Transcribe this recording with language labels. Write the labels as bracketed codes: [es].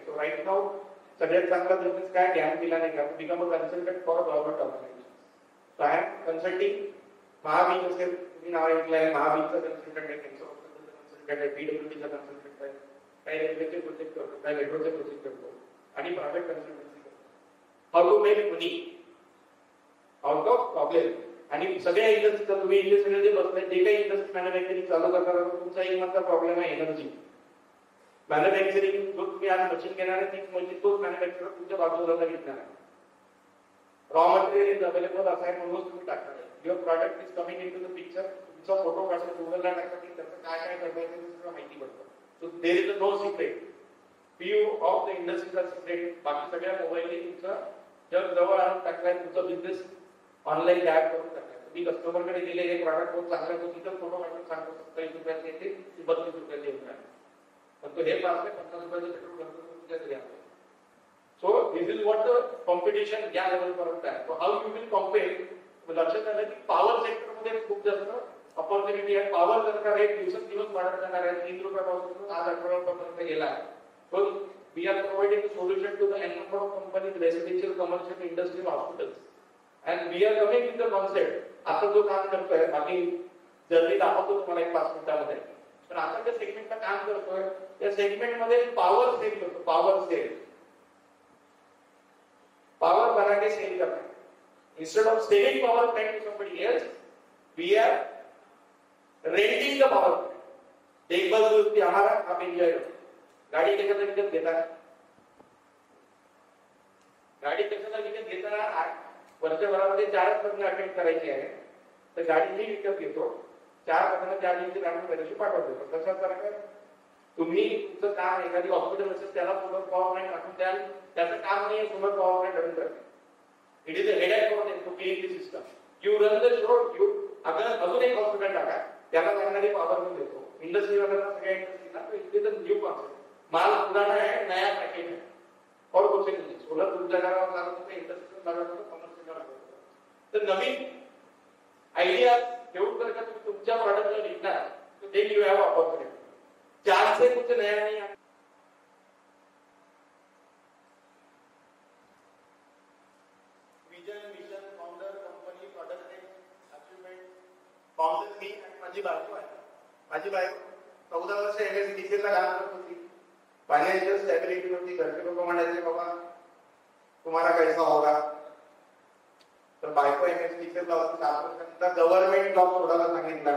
[mr] So right now सगळ्यात चांगला business काय, ध्यान दिला नाही का, [en] Become a consultant for government organisation. [mr] So I am consulting. Mahabeej असेल, तुम्ही नाव ऐकलं आहे, महाबीजचा कन्सल्टंट आहे, कन्सल्टंट आहे, पीडब्ल्यूडीचा कन्सल्टंट आहे, काही रेल्वेचे प्रोजेक्ट करतो, काही मेट्रोचे प्रोजेक्ट करतो आणि प्रायव्हेट कन्सल्टन्सी करतो. [en] How to make money out of problem. [mr] आणि सगळ्या इंडस्ट्रीचा तुम्ही इंडस्ट्रीमध्ये बसलाय, जे काही इंडस्ट्री मॅन्युफॅक्चरिंग चालू करणार, तुमचा एक मात्र प्रॉब्लेम आहे एनर्जी. मॅन्युफॅक्चरिंग जो तुम्ही आज मशीन घेणार आहे तीच म्हणजे तोच मॅन्युफॅक्चरर तुमच्या बाजूला घेणार आहे. [en] raw material is available [mr] असं आहे म्हणून तुम्ही टाकणार आहे. [en] Your product is coming in to the picture. [mr] तुमचा फोटो काढून गुगलला टाकला की त्याचं काय काय करायचं ते सगळं माहिती पडतं. [en] So there is no secret. View of the इंडस्ट्रीचा secret. [mr] बाकी सगळ्या मोबाईलने तुमचं जग जवळ आणून टाकलाय, तुमचा बिझनेस ऑनलाईन टॅग करून टाकलाय. तुम्ही कस्टमरकडे गेले, हे प्रॉडक्ट खूप चांगला आहे, तो तिथं फोटो काढून सांगतो 27 रुपयाचे येते, 32 रुपयाला येऊन राहिले, पण तो हे पाचले 50 रुपयाचं पेट्रोल घालतो तुमच्या घरी आणतो. [en] So this is what the competition या level पर्यंत आहे. So how you will compare. [mr] लक्षात आलं की पॉवर सेक्टर मध्ये खूप जास्त ऑपॉर्च्युनिटी आहे. पॉवर जर का रेट दिवसेंदिवस वाढत जाणार आहे, 3 रुपयापासून आज 18 रुपयापर्यंत गेला आहे. [en] So we are providing a solution to the n number of companies, residential, commercial, industrial, hospitals, and we are coming with the concept. [mr] आता जो काम करतोय, बाकी जल्दी दाखवतो तुम्हाला एक 5 मिनिटांमध्ये, पण आता ज्या सेगमेंटला काम करतोय त्या सेगमेंट मध्ये पॉवर सेल करतो. [hi] पॉवर बना के सेल करना. [en] Instead of selling power plant to somebody else, we are renting the power plant. [hi] एक बाजू भी हमारा, आप एंजॉय करो. [mr] गाडी कशाला विकत घेता, गाडी कशाला विकत घेताना वर्षभरामध्ये 4 लग्न अटेंड करायची आहे, तर गाडी मी विकत घेतो, 4 लग्न 4 दिवशी गाडी पैसे पाठवतो. तशाच प्रकारे तुम्ही तुमचं काम एखादी हॉस्पिटल असेल त्याला सोलर पॉवर प्लांट टाकून द्याल, त्याचं काम नाही सोलर पॉवर प्लांट रन करणे. [en] It is a headache for them to clean the system. You run the show. You अगर [mr] अजून एक हॉस्पिटल टाका, त्याला लागणारी पॉवर पण देतो. इंडस्ट्री वाल्यांना, सगळ्या इंडस्ट्रीला [en] It is a new concept. [hi] माल पुराना है, नया पैकेज है और कुछ नहीं. [mr] सोलर तुमच्या घरावर लागत होतं, इंडस्ट्रीला लागत होतं, कमर्शियलला लागत होतं. तर नवीन आयडिया घेऊन जर का तुम्ही तुमच्या प्रॉडक्टला विकणार तर [en] Then you have opportunity. [hi] Chance है कुछ नया नहीं. [en] Vision, mission, founder, company, product range, achievement. [mr] Founder मी आणि माझी बायको आहे. माझी बायको 14 वर्ष एमएससीबीसीएल ला काम करत होती. फायनान्शियल स्टॅबिलिटी होती. घरचे लोक म्हणायचे बाबा तुम्हाला कैसा होगा, तर बायको एमएस टीचरला होती 7 वर्षांचा गव्हर्नमेंट जॉब सोडायला सांगितला.